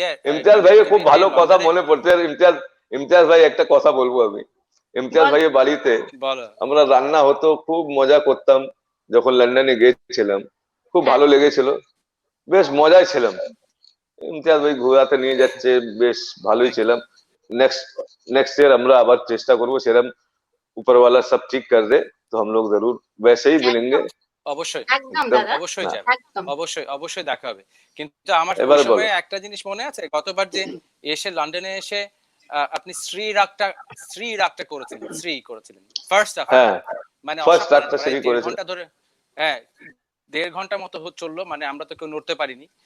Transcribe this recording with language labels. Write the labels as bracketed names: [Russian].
[Bangla] ইমতিয়াজ ভাই খুব ভালো কথা মনে পড়ছে। ইমতিয়াজ ভাই একটা কথা বলবো আমি। ইমতিয়াজ ভাইয়ের বাড়িতে আমরা রান্না হতো, খুব মজা করতাম যখন লন্ডনে গিয়েছিলাম, খুব ভালো লেগেছিল, বেশ মজায় ছিলাম। ইমতিয়াজ ভাই ঘোরাতে নিয়ে যাচ্ছে, বেশ ভালোই ছিলাম। [Hindi] नेक्स्ट ईयर [Bangla] আমরা আবার চেষ্টা করব, সেরকম [Hindi] ऊपर वाला सब ठीक कर दे तो हम लोग जरूर वैसे ही मिलेंगे। [Bangla] অবশ্যই একদম দাদা, অবশ্যই যাবে, অবশ্যই দেখা হবে। কিন্তু আমার এবারে ওই সময় একটা জিনিস মনে আছে, গতবার যে এসে লন্ডনে এসে আপনি শ্রী রাগটা করেছিলেন ফার্স্ট হাফ, মানে ফার্স্ট রাগটা শ্রী করেছিলেন, ঘন্টা ধরে, হ্যাঁ 1.5 ঘন্টা মতো চললো, মানে আমরা তো কেউ নড়তে পারিনি।